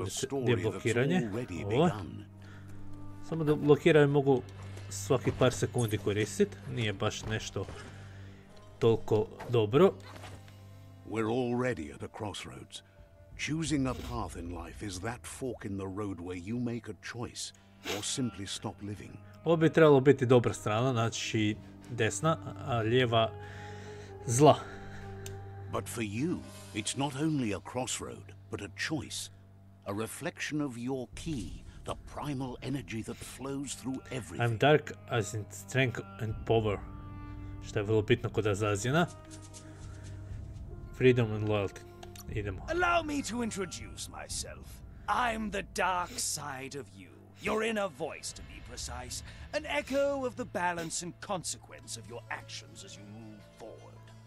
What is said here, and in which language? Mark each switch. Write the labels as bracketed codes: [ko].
[hr] Ovdje je blokiranje. Ovo. Samo da blokiraju mogu svaki par sekundi koristiti. Nije baš nešto toliko dobro. [en] We're already at a crossroads. Choosing a path in life is that fork in the road where you make a choice or simply stop living. [hr] Ovo bi trebalo biti dobra strana, znači desna, a lijeva zla. [en] But for you, it's not only a crossroad, but a choice. A reflection of your key, the primal energy that flows through everything. I'm dark as in strength and power. [hr] Što je vrlo bitno kod Azazina. [en] Freedom and loyalty. [hr] Idemo. [en] Allow me to introduce myself. I'm the dark side of you. Your inner voice, to be precise. An echo of the balance and consequence of your actions as you move forward.